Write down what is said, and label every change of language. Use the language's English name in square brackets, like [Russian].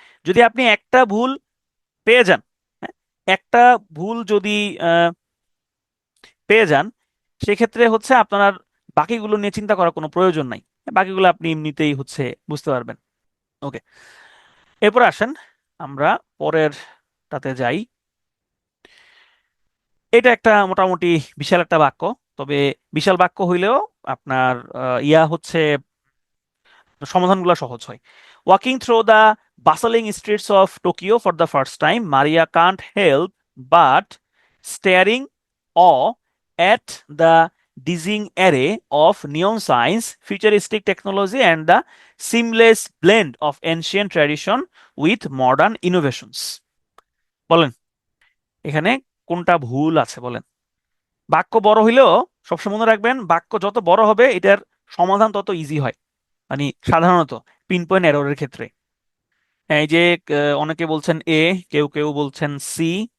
[Bangla] যদি আপনি একটা ভুল পেয়ে যান, হ্যাঁ, একটা ভুল যদি পেয়ে যান, সেক্ষেত্রে হচ্ছে আপনার বাকিগুলো নিয়ে চিন্তা করার কোনো প্রয়োজন নাই, বাকিগুলো আপনি এমনিতেই হচ্ছে বুঝতে পারবেন। ওকে, এরপর আসেন আমরা পরেরটাতে যাই। এটা একটা মোটামুটি বিশাল একটা বাক্য, তবে বিশাল বাক্য হইলেও আপনার ইয়া হচ্ছে সমাধানগুলো সহজ হয়। [English] Walking through the bustling streets of Tokyo for the first time, Maria can't help but staring awe at the dizzying array of neon signs, futuristic technology, and the seamless blend of ancient tradition with modern innovations. [Bangla] বলেন এখানে কোনটা ভুল আছে বলেন? বাক্য বড় হইলেও সবসময় মনে রাখবেন, বাক্য যত বড় হবে এটার সমাধান তত ইজি হয়, মানে সাধারণত পিন পয়েন্ট এররের ক্ষেত্রে। এই যে অনেকে বলছেন এ, কেউ কেউ বলছেন সি।